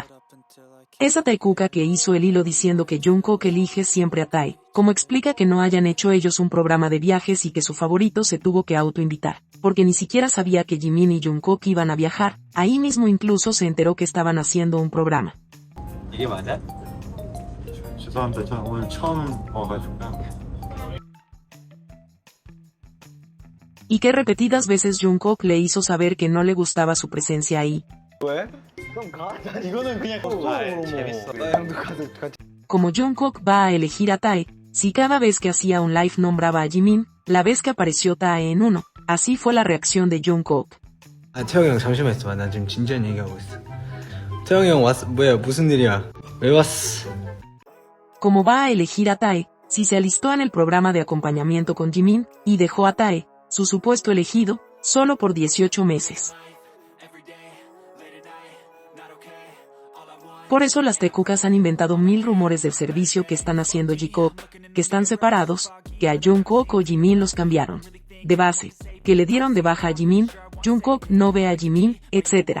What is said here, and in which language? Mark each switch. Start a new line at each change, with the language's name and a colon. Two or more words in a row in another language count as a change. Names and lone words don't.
Spanish: Esa Taekooka que hizo el hilo diciendo que Jungkook elige siempre a Tae, como explica que no hayan hecho ellos un programa de viajes y que su favorito se tuvo que autoinvitar, porque ni siquiera sabía que Jimin y Jungkook iban a viajar, ahí mismo incluso se enteró que estaban haciendo un programa.
Korean: 이게 맞아? 죄송합니다. 저 오늘 처음 와가지고요.
Spanish: Y que repetidas veces Jungkook le hizo saber que no le gustaba su presencia ahí.
Korean: 왜? 그럼 가. 이거는 그냥 재밌어. 형도 가서 같이.
Spanish: Como Jungkook va a elegir a Tae, si cada vez que hacía un live nombraba a Jimin, la vez que apareció Tae en uno, así fue la reacción de Jungkook.
Korean: 아 태영이 형 잠시만 있어봐. 나 지금 진지한 얘기하고 있어. 태영이 형 왔어. 뭐야 무슨 일이야? 왜 왔어?
Spanish: Como va a elegir a Tae, si se alistó en el programa de acompañamiento con Jimin, y dejó a Tae, su supuesto elegido, solo por 18 meses. Por eso las Taekookas han inventado 1000 rumores del servicio que están haciendo J-Cook, que están separados, que a Jungkook o Jimin los cambiaron de base, que le dieron de baja a Jimin, Jungkook no ve a Jimin, etc.